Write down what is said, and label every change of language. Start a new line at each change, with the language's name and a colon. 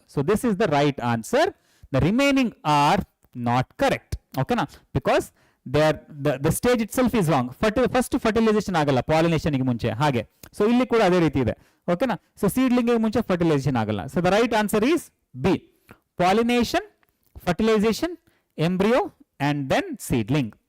English: So this is the right answer. The remaining are not correct. Okay na, because the stage itself is wrong.
Kannada: First fertilization ಆಗಲ್ಲ pollination ಗೆ ಮುಂಚೆ ಹಾಗೆ. So ಇಲ್ಲಿ ಕೂಡ ಅದೇ ರೀತಿ ಇದೆ. ಓಕೆ ನಾ. ಸೊ ಸೀಡ್ಲಿಂಗ್ ಗೆ ಮುಂಚೆ ಫರ್ಟಿಲೈಸೇಷನ್ ಆಗಲ್ಲ.
English: So the right answer is B, pollination, fertilization, embryo and then seedling.